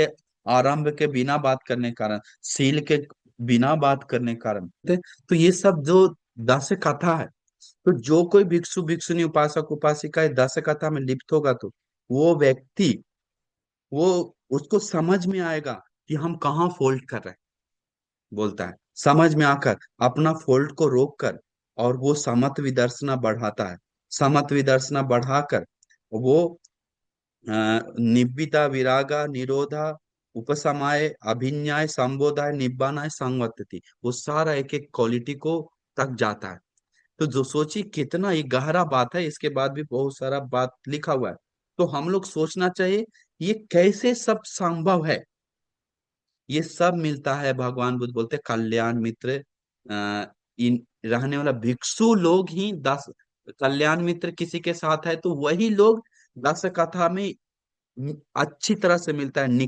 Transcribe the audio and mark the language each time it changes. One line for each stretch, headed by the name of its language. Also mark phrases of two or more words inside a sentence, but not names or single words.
Hindi: आरंभ के बिना बात करने के कारण, शील के बिना बात करने के कारण, तो ये सब जो 10 कथा है, तो जो कोई भिक्षु भिक्षुनी उपासक उपासिका 10 कथा में लिप्त होगा तो वो व्यक्ति, वो उसको समझ में आएगा कि हम कहाँ फॉल्ट कर रहे हैं, बोलता है समझ में आकर अपना फॉल्ट को रोक कर, और वो समत्व विदर्शना बढ़ाता है। समत्व विदर्शना बढ़ाकर वो
Pali: निब्बिता विरागा निरोधा उपसमाय अभिन्याय संबोधाय निब्बानाय संवर्तति,
Hindi: वो सारा एक एक क्वालिटी को तक जाता है। तो जो सोची कितना ये गहरा बात है, इसके बाद भी बहुत सारा बात लिखा हुआ है। तो हम लोग सोचना चाहिए ये कैसे सब संभव है। ये सब मिलता है, भगवान बुद्ध बोलते हैं, कल्याण मित्र इन रहने वाला भिक्षु लोग ही 10, कल्याण मित्र किसी के साथ है तो वही लोग 10 कथा में अच्छी तरह से मिलता है।